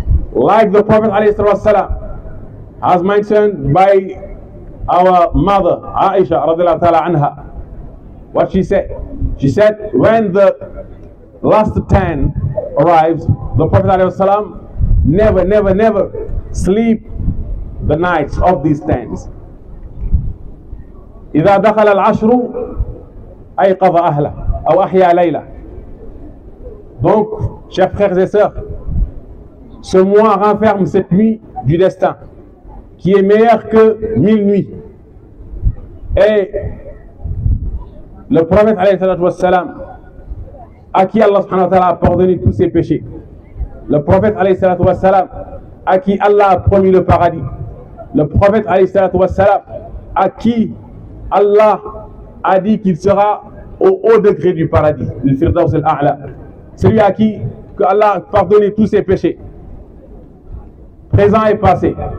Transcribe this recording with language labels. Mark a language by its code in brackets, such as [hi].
[en] Like the Prophet ﷺ, as mentioned by our mother Aisha radiallahu ta'ala anha. What she said? She said, when the last 10 arrives, the Prophet ﷺ never sleep the nights of these 10s. [ar] إذا دخل العشر أيقظ أهله أو أحيا ليلة. [fr] Donc, chers frères et sœurs, ce mois renferme cette nuit du destin qui est meilleure que 1000 nuits. Et le prophète ﷺ, à qui Allah subhanahu wa ta'ala a pardonné tous ses péchés, le prophète ﷺ, à qui Allah a promis le paradis, le prophète ﷺ, à qui Allah a dit qu'il sera au haut degré du paradis, le Firdaus al-A'la, celui à qui que Allah a pardonné tous ses péchés, présent et passé.